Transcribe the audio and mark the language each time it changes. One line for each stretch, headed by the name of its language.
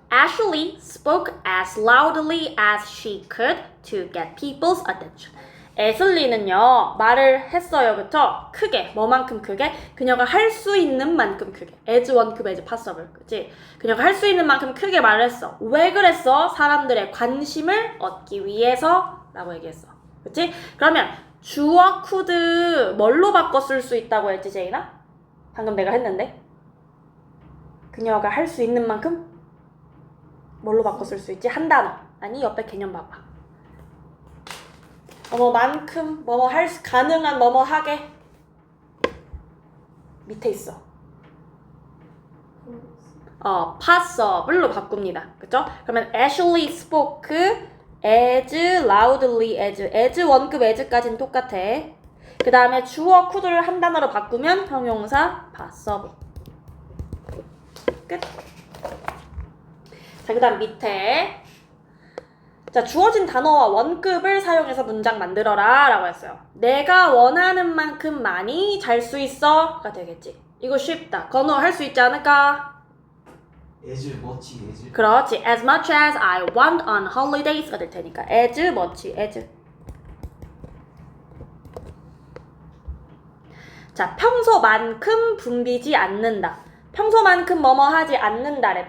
English: Ashley spoke as loudly as she could to get people's attention.
Korean: 애슬리는요 말을 했어요. 그쵸? 크게. 뭐만큼 크게? 그녀가 할 수 있는 만큼 크게.
English: as 원급 as possible.
Korean: 그치? 그녀가 할 수 있는 만큼 크게 말을 했어. 왜 그랬어? 사람들의 관심을 얻기 위해서 라고 얘기했어. 그치? 그러면 주어 could 뭘로 바꿔 쓸 수 있다고 했지, 제이나? 방금 내가 했는데. 그녀가 할 수 있는 만큼 뭘로 바꿔 쓸 수 있지? 한 단어. 아니, 옆에 개념 봐봐. 뭐만큼 가능한 뭐뭐 하게 밑에 있어. possible로 바꿉니다. 그쵸? 그러면
English: Ashley spoke as loudly as 원급 as까지는 똑같아.
Korean: 그 다음에 주어 could를 한 단어로 바꾸면 형용사 possible. 끝. 자, 그 다음 밑에 자, 주어진 단어와 원급을 사용해서 문장 만들어라 라고 했어요. 내가 원하는 만큼 많이 잘 수 있어 가 되겠지. 이거 쉽다. 건우 할 수 있지 않을까?
English: as much as
Korean: 그렇지.
English: as much as I want on holidays
Korean: 가 될 테니까
English: as much as.
Korean: 자, 평소만큼 붐비지 않는다. 평소만큼 뭐뭐 하지 않는다래.